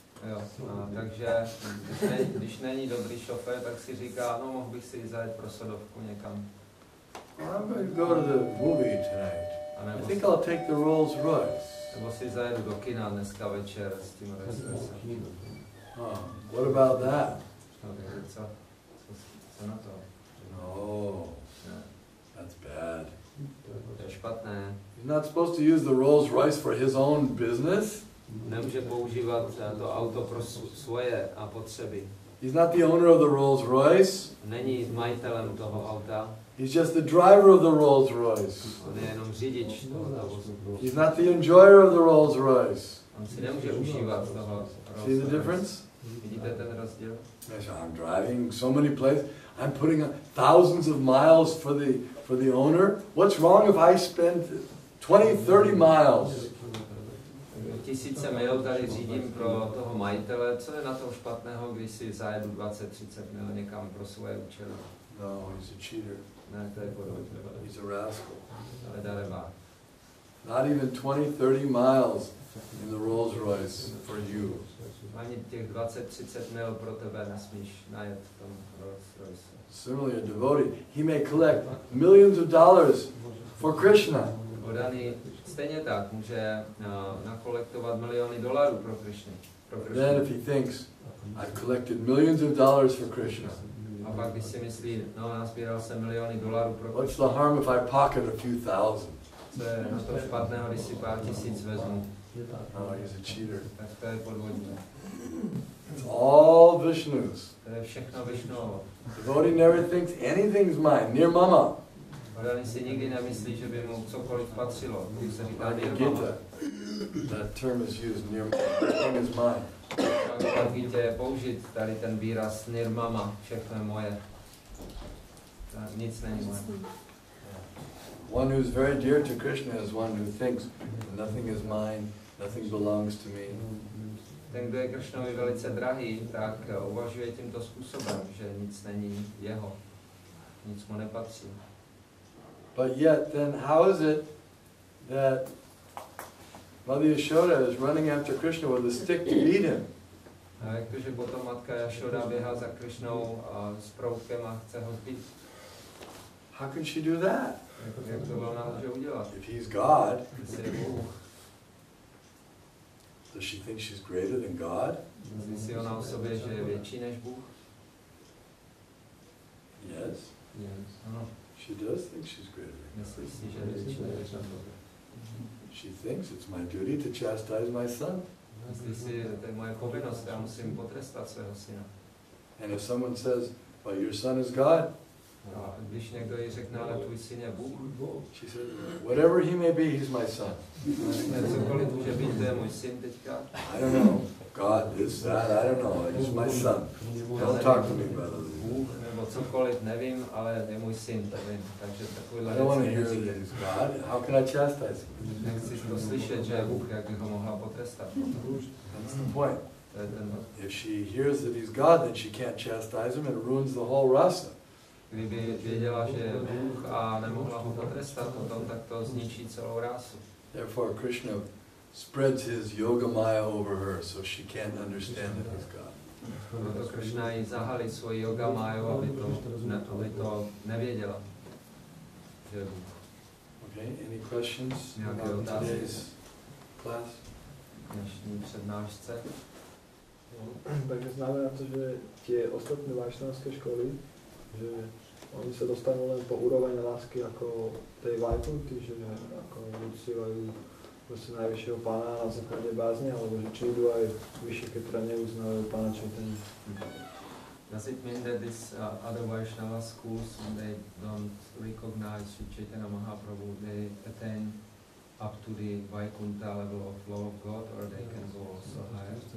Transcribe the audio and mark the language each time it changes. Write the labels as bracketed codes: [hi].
[cs] Jo, takže když není dobrý šofér, tak si říká, no mohl bych si zajet pro sodovku někam. [en] I'm going to go to the movie tonight. I think I'll take the Rolls Royce. [cs] Nebo si zajedu do kina dneska večer s tím Rolls Roycem. [en] What about that? [cs] No, takže co na to? [en] No, that's bad. [cs] To je špatné. [en] He's not supposed to use the Rolls Royce for his own business. [cs] Nemůže používat to auto pro svoje potřeby. [en] He's not the owner of the Rolls Royce. [cs] Není majitelem toho auta. [en] He's just the driver of the Rolls Royce. [cs] On je jenom řidič toho vozu. [en] He's not the enjoyer of the Rolls Royce. [cs] On si nemůže užívat toho Rolls [en] See the [cs] Royce. [en] difference? [cs] Vidíte ten rozdíl? [en] Yes, I'm driving so many places. I'm putting thousands of miles for the owner. What's wrong if I spend 20, 30 miles? [cs] Tisíce mil tady řídím pro toho majitele. Co je na tom špatného, když si zajedu 20-30 mil někam pro svoje účely? [en] No, he's a cheater. [cs] Ne, to je podvod. [en] He's a rascal. [cs] Ale darebák. [en] Not even 20, 30 miles in the Rolls Royce for you. [cs] Ani těch 20-30 mil pro tebe nesmíš najet v tom Rolls Royce. [en] Similarly, a devotee, he may collect millions of dollars for Krishna. [cs] Oddaný stejně tak může nakolektovat miliony dolarů pro Krishnu. [en] Then if he thinks, I've collected millions of dollars for Krishna. [cs] A pak když si myslí, no nazbíral jsem miliony dolarů pro [en] What's [cs] Krishnu. [en] the harm if I pocket a few thousand? [cs] Co je na to špatného, když si pár tisíc vezmu? [en] No, he's a cheater. [cs] Tak to je podvodník. [en] It's all Vishnu's. [cs] To je všechno Višnovo. [en] Devotee never thinks anything's mine, near mama. [cs] Oddaný si nikdy nemyslí, že by mu cokoliv patřilo. Když se říká [en] Like [cs] nirmama. [en] Gita, that term is used, near everything is mine. [cs] V Gitě je použit tady ten výraz nirmama, všechno je moje. Nic není moje. [en] One who's very dear to Krishna is one who thinks nothing is mine, nothing belongs to me. [cs] Ten, kdo je Kršnovi velice drahý, tak uvažuje tímto způsobem, že nic není jeho, nic mu nepatří. [en] But yet, then how is it that Mother Yashoda is running after Krishna with a stick to beat him? [cs] A jak to, že potom matka Jašoda běhá za Kršnou s proutkem a chce ho zbít? [en] How can she do that? [cs] Jak to ona může udělat? [en] If he's God, [cs] Jestli je Bůh, [en] does she think she's greater than God? [cs] myslí si ona o sobě, že je větší než Bůh? [en] Yes, [cs] Ano, [en] she does think she's greater than [cs] myslí si, že je větší než Bůh. [en] God. She thinks it's my duty to chastise my son. [cs] Myslí si, že to je moje povinnost, já musím potrestat svého syna. [en] And if someone says, but your son is God, [cs] A když někdo jí řekne, ale tvůj syn je Bůh, [en] she said, whatever he may be, he's my son. [cs] cokoliv může být, to je můj syn teďka. [en] I don't know, God, this, that, I don't know, he's my son. Don't talk to me about it. [cs] Bůh nebo cokoliv, nevím, ale je můj syn, to vím. Takže takovýhle [en] I don't want to [cs] věci [en] hear that [cs] neříkej. [en] he's God. How can I chastise him? [cs] Nechci to slyšet, že je Bůh, jak bych ho mohla potrestat. [en] That's the point. [cs] To je ten, [en] If she hears that he's God, then she can't chastise him and it ruins the whole rasa. [cs] kdyby věděla, že je Bůh a nemohla ho potrestat potom, tak to zničí celou rásu. [en] Therefore, Krishna spreads his yoga maya over her so she can't understand that he's God. [cs] Proto Kršna jí zahalí svoji yoga máju, aby to nevěděla, že je Bůh. [en] Okay, any questions [cs] Nějaké [en] about [cs] otázky? [en] today's class? [cs] Dnešní přednášce. [sk] Takže znamená to, že tie ostatné vajšnavské školy, že oni sa dostanú len po úroveň lásky ako tej Vajkunty, že ako uctievajú prostě najvyššieho pána na základě bázně, alebo že či idú aj vyššie, ktoré neuznávajú pána Chaitanya. [en] Does it mean that these other Vaishnava schools, they don't recognize Sri Chaitanya Mahaprabhu, they attain up to the Vaikuntha level of law of God, or they can go also higher?